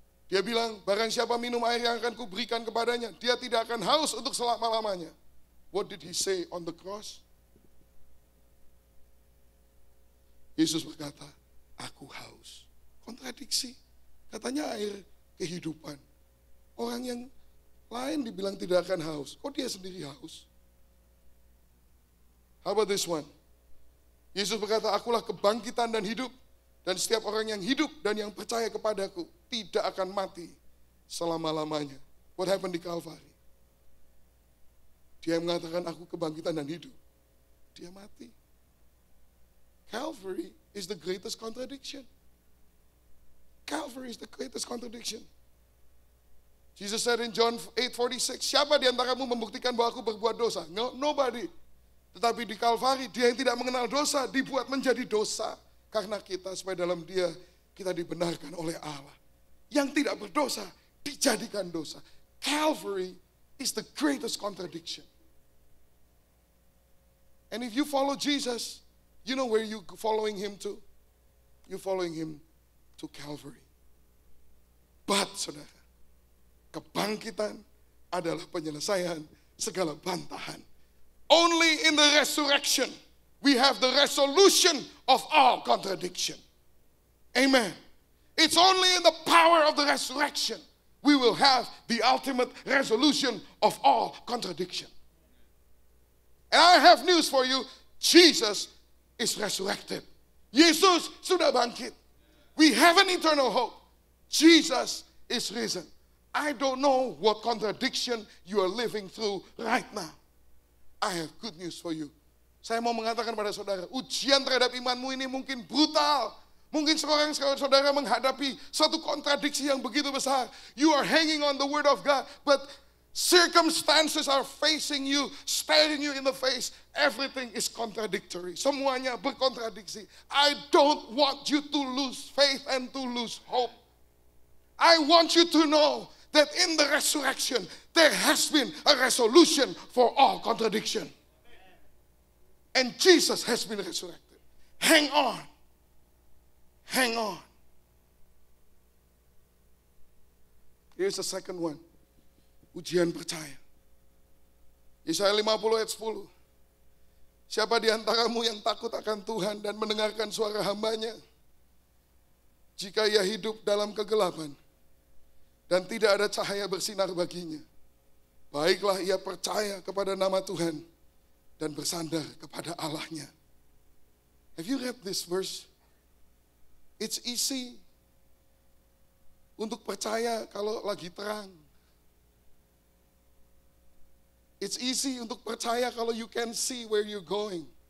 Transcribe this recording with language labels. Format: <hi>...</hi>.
<id>Dia bilang, barang siapa minum air yang akan kuberikan kepadanya, dia tidak akan haus untuk selama-lamanya.</id> <en>What did he say on the cross?</en> <id>Yesus berkata, aku haus. Kontradiksi. Katanya air kehidupan. Orang yang lain dibilang tidak akan haus. Kok dia sendiri haus?</id> <en>How about this one?</en> <id>Yesus berkata, akulah kebangkitan dan hidup. Dan setiap orang yang hidup dan yang percaya kepadaku tidak akan mati selama-lamanya.</id> <en>What happened</en> <id>di Calvary? Dia mengatakan aku kebangkitan dan hidup. Dia mati.</id> <en>Calvary is the greatest contradiction. Calvary is the greatest contradiction. Jesus said in John 8:46,</en> <id>siapa di antaramu membuktikan bahwa aku berbuat dosa?</id> <en>No, nobody.</en> <id>Tetapi di Calvary, dia yang tidak mengenal dosa dibuat menjadi dosa. Karena kita, supaya dalam dia kita dibenarkan oleh Allah. Yang tidak berdosa dijadikan dosa.</id> <en>Calvary is the greatest contradiction. And if you follow Jesus, you know where you're following him to? You're following him to Calvary. But,</en> <id>saudara, kebangkitan adalah penyelesaian segala bantahan.</id> <en>Only in the resurrection we have the resolution of all contradiction. Amen. It's only in the power of the resurrection we will have the ultimate resolution of all contradiction. And I have news for you. Jesus is resurrected.</en> <id>Yesus sudah bangkit.</id> <en>We have an eternal hope. Jesus is risen. I don't know what contradiction you are living through right now. I have good news for you.</en> <id>Saya mau mengatakan pada saudara, ujian terhadap imanmu ini mungkin brutal. Mungkin seorang saudara menghadapi suatu kontradiksi yang begitu besar.</id> <en>You are hanging on the word of God, but circumstances are facing you, staring you in the face. Everything is contradictory.</en> <id>Semuanya berkontradiksi.</id> <en>I don't want you to lose faith and to lose hope. I want you to know that in the resurrection, there has been a resolution for all contradiction. And Jesus has been resurrected. Hang on. Hang on. Here's the second one.</en> <id>Ujian percaya. Yesaya 50 ayat 10. Siapa di antaramu yang takut akan Tuhan dan mendengarkan suara hambanya? Jika ia hidup dalam kegelapan dan tidak ada cahaya bersinar baginya, baiklah ia percaya kepada nama Tuhan dan bersandar kepada Allahnya.</id> <en>Have you read this verse? It's easy</en> <id>untuk percaya kalau lagi terang.</id> <en>It's easy</en> <id>untuk percaya kalau</id> <en>you can see where you're going.</en>